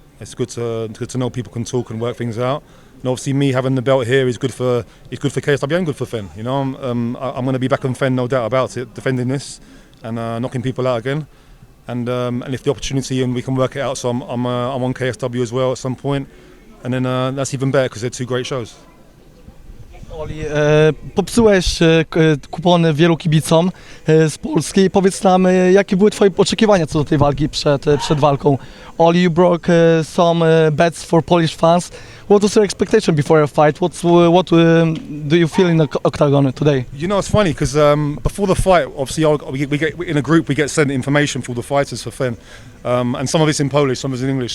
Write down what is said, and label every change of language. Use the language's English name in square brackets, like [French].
[English] It's good to know people can talk and work things out. And obviously, me having the belt here is good for KSW and good for Fenn. I'm going to be back on Fenn, no doubt about it, defending this and knocking people out again. And if the opportunity and we can work it out, so I'm on KSW as well at some point, and then that's even better because they're 2 great shows. [Polish] Oli, popsułeś kupony wielu kibicom z Polski. Powiedz nam, jakie były twoje oczekiwania co do tej walki przed walką? [English] Oli, you broke some bets for Polish fans. What was your expectation before a fight? What do you feel in the octagon today? It's funny because before the fight, obviously we get in a group, we get sent information for all the fighters for Fenn, and some of it's in Polish, some of it's in English.